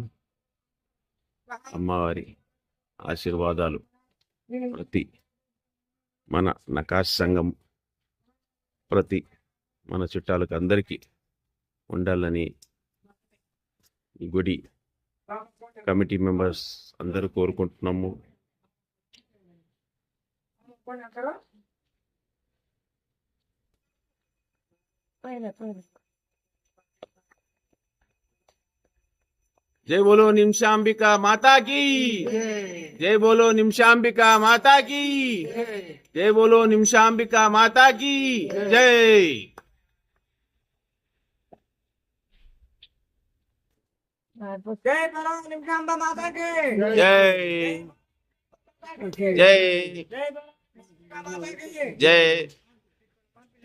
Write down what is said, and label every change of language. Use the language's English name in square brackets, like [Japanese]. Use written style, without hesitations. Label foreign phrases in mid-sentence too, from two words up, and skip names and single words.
[Telugu] అమ్మవారి ఆశీర్వాదాలు ప్రతి మన నకాశ్ సంఘం, ప్రతి మన చుట్టాలకు అందరికీ ఉండాలని ఈ గుడి కమిటీ మెంబర్స్ అందరూ కోరుకుంటున్నాము. [Hindi] जय बोलो निमशांबिका माता की, जय बोलो निमशांबिका माता की, जय बोलो निमशांबिका माता की जय. जय बोलो निमशांबा माता की जय जय जय जय.